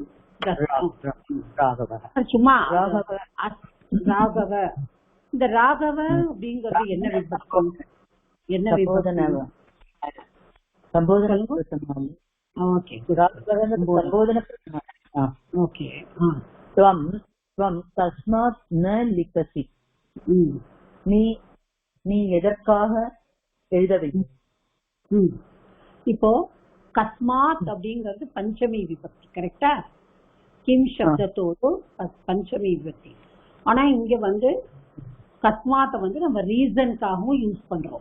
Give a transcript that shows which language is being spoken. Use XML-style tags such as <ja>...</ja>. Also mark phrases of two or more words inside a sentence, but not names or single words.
<ta>ராகவः சும்மா ராகவ. இந்த ராகவ அப்படிங்கிறது என்ன விபக்தி? என்ன விபக்தி? சம்போதன. ஓகே, சம்போதன. ஓகே.</ta> <sa>त्वं तस्मात् न लिखसि.</sa> <ta>நீ எதற்காக எழுதவில்லை? இப்போ கஸ்மாத் அப்படிங்கிறது பஞ்சமி விபக்தி, கரெக்டா? கிம் சப்தத்தோடு பஞ்சமி விபக்தி. ஆனா இங்க வந்து கஸ்மாத்த வந்து நம்ம ரீசனுக்காகவும் யூஸ் பண்றோம்.</ta>